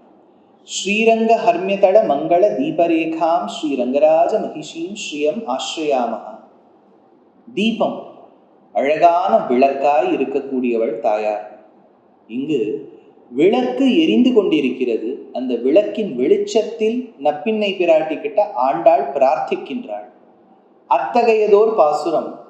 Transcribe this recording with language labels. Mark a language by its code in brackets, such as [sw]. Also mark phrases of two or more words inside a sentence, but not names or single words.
[sa] श्रीरंग हर्म्यतड़ मंगल दीपरेखां श्रीरंगराज महिषीं श्रियम आश्रयामः. [ta] தீபம் அழகான விளக்காய் இருக்கக்கூடியவள் தாயார். இங்கு விளக்கு எரிந்து கொண்டிருக்கிறது. அந்த விளக்கின் வெளிச்சத்தில் நப்பின்னை பிராட்டி கிட்ட ஆண்டாள் பிரார்த்திக்கின்றாள். அத்தகையதோர் பாசுரம்.